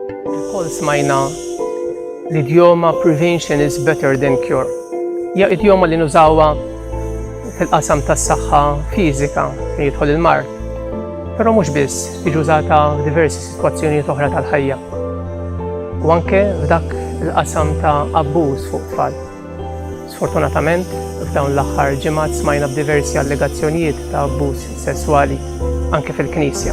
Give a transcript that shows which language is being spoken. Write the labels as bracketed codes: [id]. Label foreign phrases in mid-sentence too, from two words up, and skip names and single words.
[mt] Kol smajna l-idjoma [en] prevention is better than cure. [mt] Ja idjoma li nużawha fil-qasam tas-saħħa fiżika fejn jidħol il-mard. Però mhux biss tiġi użata f'diversi sitwazzjonijiet oħra tal-ħajja. U anke f'dak il-qasam ta' abbuż fuq tfal. Sfortunatament, f'dawn l-aħħar ġimgħat smajna b'diversi allegazzjonijiet ta' abbuż sesswali anke fil-Knisja.